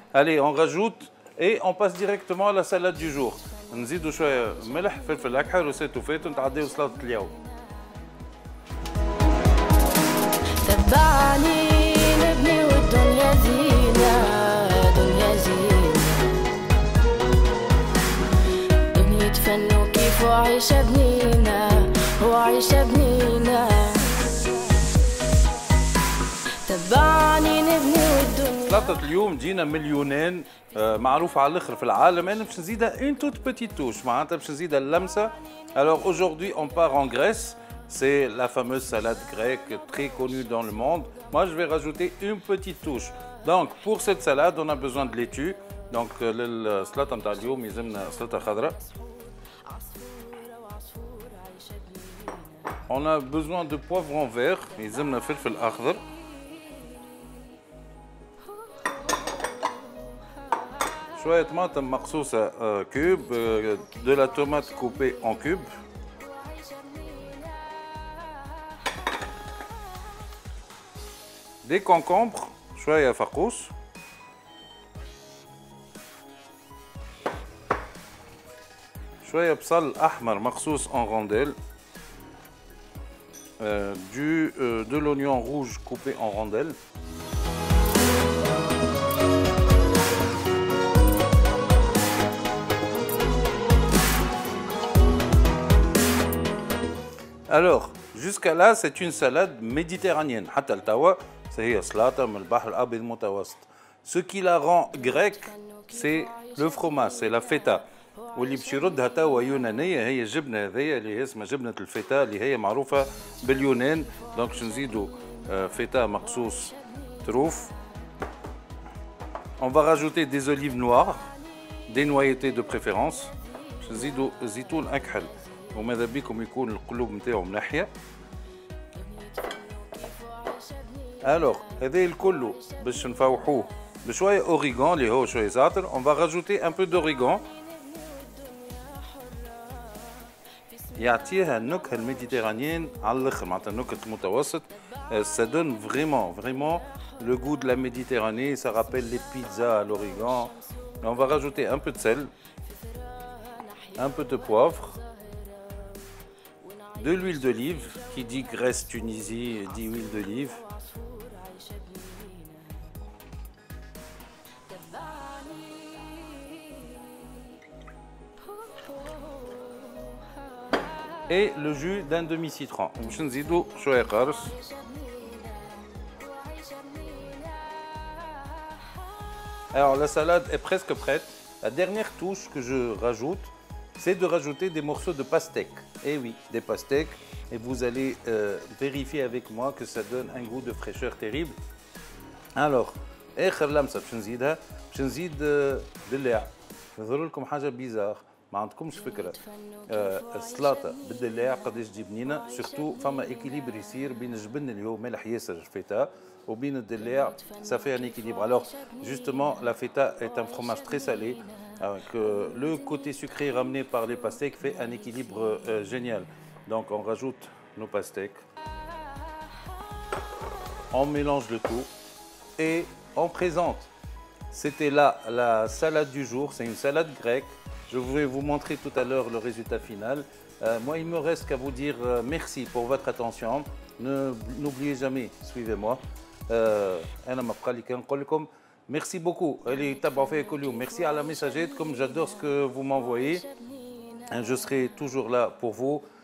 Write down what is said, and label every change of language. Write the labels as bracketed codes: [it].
[fr] Allez, on rajoute et on passe directement à la salade du jour. [ar] نزيدوا شويه ملح فلفل اكحل وسيتو فات ونتعداو سلطه اليوم. تبعني نبني والدنيا زينة، دنيا زينة. دنيا فن وكيف وعيشة بنينا وعيشة بنينا. تبعني نبني والدنيا. سلطه اليوم جينا مليونين، معروفه على الاخر في العالم. انا باش نزيدها une toute petite touche، معناتها باش نزيدها اللمسه. [fr] Alors aujourd'hui on part en Grèce. C'est la fameuse salade grecque très connue dans le monde. Moi, je vais rajouter une petite touche. Donc, pour cette salade, on a besoin de laitue. [ar] Donc, le salade نتاع اليوم يلزمنا سلطة خضراء. [fr] On a besoin de poivron vert. [ar] يلزمنا فلفل أخضر. [fr] شوية طماطم مقصوصة كوب. De la tomate coupée en cubes. Des concombres, شوية فقوس. [ar] شوية بصل أحمر مقصوص en rondelles. [fr] De l'oignon rouge coupé en rondelles. Alors, jusqu'à là, c'est une salade méditerranéenne. [ar] حتى التوا هي سلطة من البحر الأبيض المتوسط. [fr] Ce qui la rend grecque, c'est le fromage, c'est la feta. [ar] واللي باش يردها توا يونانية هي الجبنة هذيا اللي اسمها جبنة الفيتا اللي هي معروفة باليونان. دونك باش نزيدوا فيتا مقصوص تروف. [fr] On va rajouter des olives noires, des noyautés de préférence. [ar] باش نزيدوا زيتون أكحل وماذا بيكم يكون القلوب نتاعو منحية. Alors, هذا الكل باش نفوحوه بشوية أوريغان اللي هو شوية زعتر. [fr] On va rajouter un peu d'origan. [ar] يعطيها النكهة الميديترانيين على الآخر، معناتها نكهة المتوسط. [fr] Ça donne vraiment le goût de la Méditerranée. Ça rappelle les pizzas à l'origan. On va rajouter un peu de sel, un peu de poivre, de l'huile d'olive. Qui dit Grèce, Tunisie dit huile d'olive. Et le jus d'un demi-citron. [ar] باش نزيدو شوية قارص. [fr] Alors la salade est presque prête. La dernière touche que je rajoute, c'est de rajouter des morceaux de pastèque. Et oui, des pastèques. Et vous allez vérifier avec moi que ça donne un goût de fraîcheur terrible. [ar] Alors, آخر لمسة باش نزيدها، باش نزيد دلاع. يظهر لكم حاجة بيزار. ما عندكمش فكره السلطه بالدلاع قداش تجي بنينه. سورتو فما ايكيليبر يصير بين الجبن اللي هو مالح ياسر فيتا وبين الدلاع. [fr] Ça fait un équilibre. Alors justement la feta est un fromage très salé avec le côté sucré ramené par les pastèques fait un équilibre génial. Donc on rajoute nos pastèques, on mélange le tout et on présente. C'était là la salade du jour. C'est une salade grecque. Je vais vous montrer tout à l'heure le résultat final. Moi, il me reste qu'à vous dire merci pour votre attention. N'oubliez jamais, suivez-moi. [ar] أنا ما بقى لي كان نقول لكم merci beaucoup. اللي يتبعوا فيا كل يوم. Merci على ميساجاتكم. [fr] J'adore ce que vous m'envoyez. Je serai toujours là pour vous.